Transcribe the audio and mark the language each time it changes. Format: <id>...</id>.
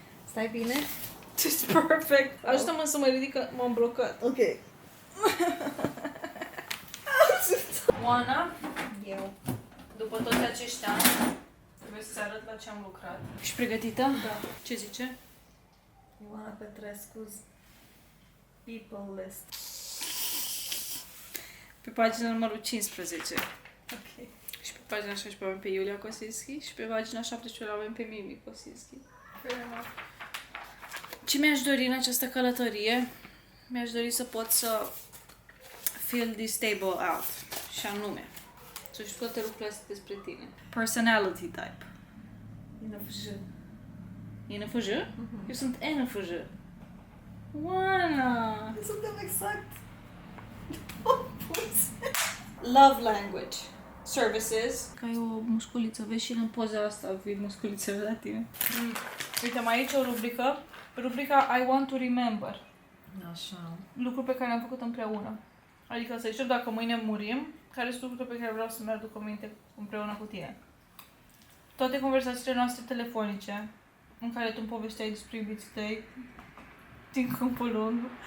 <ro>Stai bine?</ro> <en>Just perfect.</en> <ro>Ajută-mă să mă ridic, că m-am blocat. Ok. Oana, Eu. după toți acești ani, trebuie să-ți arăt la ce am lucrat. Ești pregătită? Da. Ce zice?</ro> <en>Ioana Petrescu's People List.</en> <ro>Pe pagina numărul 15. Ok. Și pe pagina 16 avem pe Iulia Kosinski și pe pagina 17 avem pe Mimi Kosinski. Ce mi-aș dori în această călătorie? Mi-aș dori să pot să</ro> <en>feel this table out.</en> <ro>Și anume, să știu toate lucrurile astea despre tine.</ro> <en>Personality type. INFJ.</en> <ro>INFJ? Eu sunt NFJ. Oana! Suntem exact.</ro> <en>Love language. Services.</en> <ro>Că ai o musculiță, vezi și în poza asta vii musculițele la tine. Uite, mai aici o rubrică. Rubrica</ro> <en>I want to remember.</en> <ro>Așa. Lucruri pe care le-am făcut împreună. Adică să zicem, dacă mâine murim, care sunt lucrurile pe care vreau să mi-aduc aminte împreună cu tine. Toate conversațiile noastre telefonice, în care tu îmi povesteai despre iubiții tăi din Câmpul Lung.</ro>